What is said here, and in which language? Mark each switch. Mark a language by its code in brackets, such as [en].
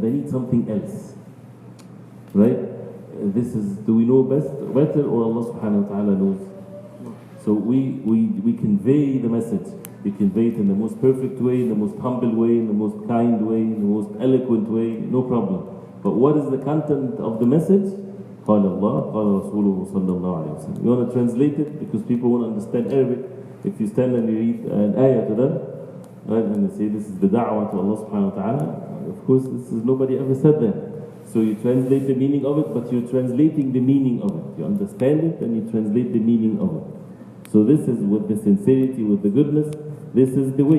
[en] They need something else. Right? Do we know better or Allah subhanahu wa ta'ala knows? So we convey the message. We convey it in the most perfect way, in the most humble way, in the most kind way, in the most eloquent way, no problem. But what is the content of the message? [ar] قال الله قال رسوله صلى الله عليه وسلم. [en] You want to translate it because people won't understand Arabic. If you stand and you read an ayah to them, right, and they say this is the da'wah to Allah subhanahu wa ta'ala, of course nobody ever said that. So you translate the meaning of it, but you're translating the meaning of it. You understand it and you translate the meaning of it. So this is with the sincerity, with the goodness, this is the way.